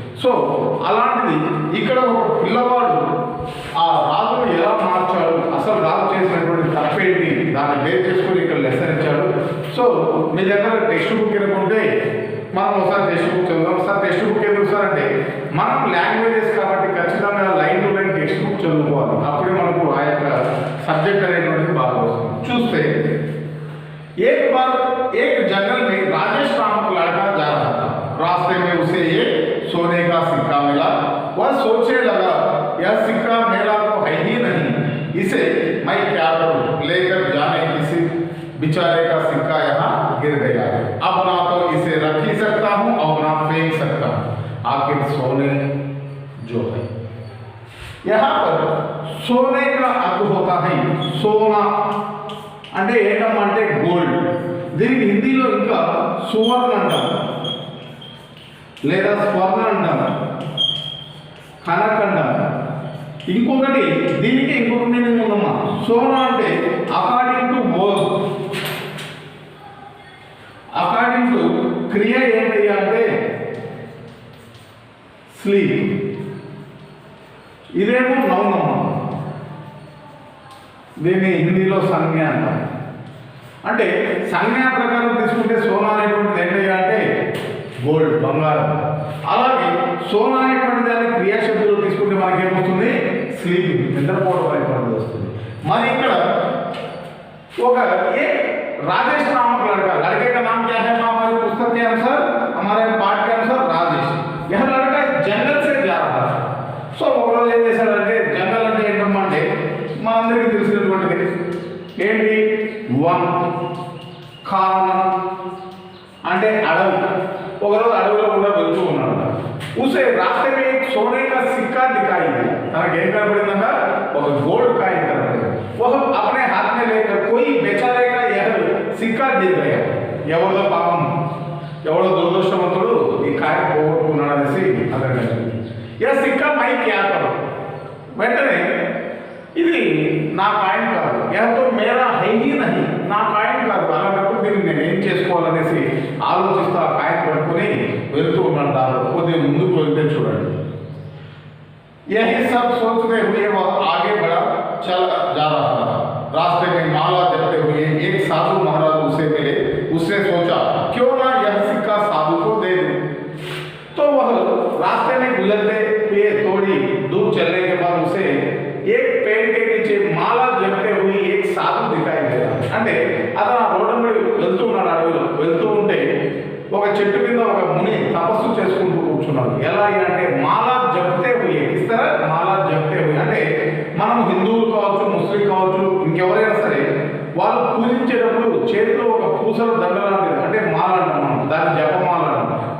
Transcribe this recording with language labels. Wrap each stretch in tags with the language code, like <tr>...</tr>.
<te>So అలాంటిది ఇక్కడ ఒక పిల్లవాడు ఆ రాజును ఎలా మార్చాడు, అసలు రాజు చేసినటువంటి తప్పేంటి దాన్ని బేస్ చేసుకొని ఇక్కడ లెసన్ ఇచ్చాడు। సో మీ దగ్గర టెక్స్ట్ బుక్ అనుకుంటే మనం ఒకసారి టెక్స్ట్ బుక్ చదువుతాం। ఒకసారి టెక్స్ట్ బుక్ ఎందుకు సార్ అంటే మనం లాంగ్వేజెస్ కాబట్టి ఖచ్చితంగా line to line text book చదువుకోవాలి, అప్పుడే మనకు ఆ యొక్క సబ్జెక్ట్ అనేటువంటిది బాగా వస్తుంది। చూస్తే</te> <hi>एक बार एक जंगल में राजेश नामक लड़का जा रहा था। रास्ते में उसे एक सोने का सिक्का मिला। वह सोचने लगा यह सिक्का मेरा तो है ही नहीं, इसे मैं क्या करूं? लेकर जाने किसी बेचारे का सिक्का यहाँ गिर गया है। अब ना तो इसे रख ही सकता हूँ और ना फेंक सकता हूँ, आखिर सोने जो है। यहाँ पर सोने का अर्थ होता है सोना</hi> <te>అంటే ఏంటంటే గోల్డ్। దీనికి హిందీలో ఇంకా సువర్ణ అంటాం, లేదా స్వర్ణ అంటాం, కనక్ అంటాం। ఇంకొకటి దీనికి ఇంకొక మీనింగ్ ఉందమ్మా। సోనా అంటే according to work, according to క్రియ ఏంటి అంటే స్లీప్। ఇదేమో నౌన్ అమ్మా, దీన్ని హిందీలో సంజ్ఞ అంటాం। అంటే సంజ్ఞ ప్రకారం తీసుకుంటే సోనా అనేటువంటిది ఏంటి అంటే గోల్డ్, బంగారం। అలాగే సోనా అనేటువంటి దాన్ని క్రియాశబ్దంలో తీసుకుంటే మనకేమొస్తుంది? స్లీపింగ్, నిద్రపోవడం అనేటువంటిది వస్తుంది। మరి ఇక్కడ ఒక ఏ</te> <hi>राजेश नामक लड़का, लड़के का नाम क्या है हमारे पुस्तक के अनुसार, हमारे पाठ के अनुसार राजेश। यह लड़का जंगल से जा रहा था।</hi> <te>సో ఒకరోజు ఏం చేశాడంటే జంగల్ అంటే ఏంటంటే మనందరికీ తెలిసినటువంటిది ఏంటి? వన్ ఖాన్ అంటే అడవి। ఒకరోజు అడవిలో కూడా వెళ్తూ ఉన్నాడు।</te> <hi>उसे रास्ते में एक सोने का सिक्का दिखाई दिया।</hi> <te>तनके ఏం కనబడిందంట? ఒక గోల్డ్ కాయిన్ కనబడింది।</te> <hi>वह अपने हाथ में लेकर कोई बेचारे का यह सिक्का गिर गया।</hi> <te>ఎవరిదో పాపం ఎవడో దురదృష్టవంతుడు ఈ కాయని పోగొట్టుకున్నాడు అనేసి అతనికి</te> <hi>సిక్కా మై క్యా కరో,</hi> <te>వెంటనే ఇది నా కాయిన్ కాదు, ఎంతో</te> <hi>మేరా హైహీ నహి,</hi> <te>నా కాయిన్ కాదు, అలాంటప్పుడు దీన్ని నేను ఏం చేసుకోవాలనేసి ఆలోచిస్తూ ఆ కాయిన్ పట్టుకుని వెళ్తూ ఉన్నాడు. దానిలో కొద్దిగా ముందుకు వెళ్తే చూడండి,</te> <hi>यही सब सोचते हुए वह आगे बढ़ा चल जा रहा था। रास्ते में माला जपते हुए एक साधु महाराज उसे मिले। उसने सोचा क्यों ना यह सिक्का साधु को दे दूं। तो वह रास्ते में गुजरते हुए थोड़ी दूर चलने के बाद उसे एक पेड़ के नीचे माला जपते हुए एक साधु दिखाई दिया।</hi> <te>అంటే అతను ఆ రోడ్డు మీద వెళ్తూ ఉన్నాడు, అడవిలో వెళ్తూ ఉంటే ఒక చెట్టు కింద ఒక ముని తపస్సు చేసుకుంటూ కూర్చున్నాడు. ఎలా అంటే</te> <hi>మాలా జప్తే హుయే,</hi> <te>ఇస్తారా మాలా జప్తే హుయే అంటే మనం హిందువులు కావచ్చు, ముస్లిం కావచ్చు, ఇంకెవరైనా సరే వాళ్ళు పూజించేటప్పుడు చేతిలో ఒక పూసల దండ లాంటిది అంటే మాల అంటాం మనం, దాన్ని జపమాల అంటాం.</te>